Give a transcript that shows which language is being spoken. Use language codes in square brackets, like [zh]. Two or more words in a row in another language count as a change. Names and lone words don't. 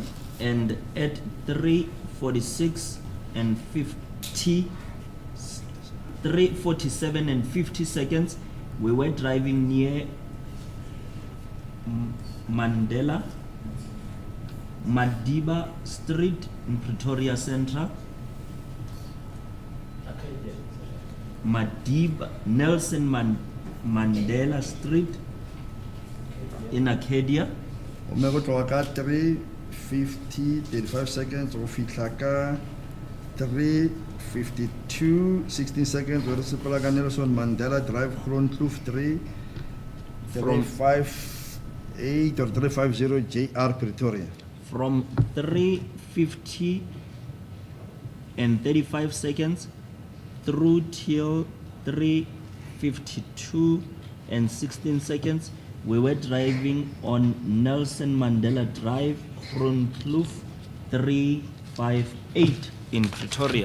[en] And at 3:46 and 3:47 and 50 seconds, we were driving near Madiba Street in Pretoria Central. Nelson Mandela Street in Arcadia. [tn] Mme go tloga ka 3:50, 35 seconds go fitlha ka 3:52, 16 seconds go re sepela ka Nelson Mandela Drive, Groenkloof 358 or 350 JR Pretoria. [en] From 3:50 and 35 seconds through till 3:52 and 16 seconds, we were driving on Nelson Mandela Drive, Groenkloof 358 in Pretoria.